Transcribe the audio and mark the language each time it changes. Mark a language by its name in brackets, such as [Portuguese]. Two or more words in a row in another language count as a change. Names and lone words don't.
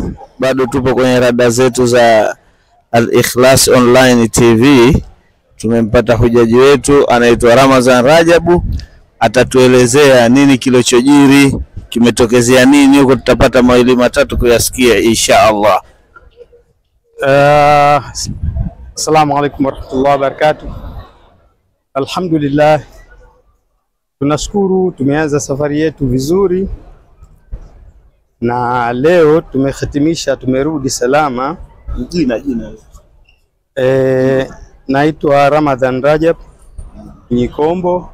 [Swahili] Bado tupo kwenye rada zetu za Al-Ikhlas Online TV. Tumempata hujaji wetu anaitwa Ramadhan Rajabu, atatuelezea nini kilichojiri, kimetokezea nini huko. Tutapata mawili matatu kuyasikia [Arabic] إن شاء الله. السلام عليكم ورحمة الله وبركاته. [Swahili] Alhamdulillah, tunashukuru tumeanza safari yetu vizuri na leo tumehitimisha, tumerudi salama. Jina naitwa Ramadhan Rajab Nyikombo.